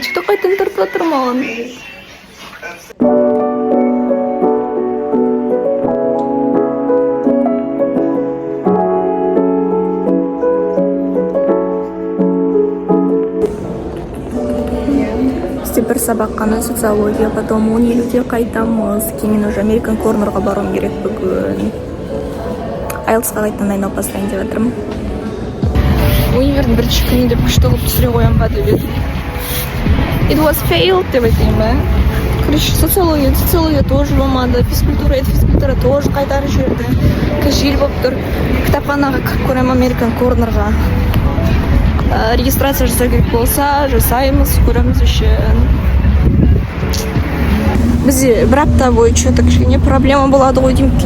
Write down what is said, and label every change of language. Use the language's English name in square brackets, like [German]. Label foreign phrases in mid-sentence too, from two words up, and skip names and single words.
[Kazakh] Тикток қайтадан тартып жатыр маған. Бір сабақ қана социология, потом универге қайтамыз. Кейін уже American Cornerға баруым керек бүгін. IELTS-ға қайтадан дайындалып бастайын деп жатырмын. Универдің бірінші күні деп күшті қылып түсіре қоям ба деп едім. [English] It was failed [Kazakh] деп айтайын ба. Короче, социология тоже болмады, физкультура тоже қайтарып жіберді. Жел болып тұр. Кітапханаға кіріп көремін American Cornerға. Регистрация жасау керек болса, жасаймыз, көреміз үшін. Бізде бір апта бойы что-то кішкене проблема болады ғой деймін.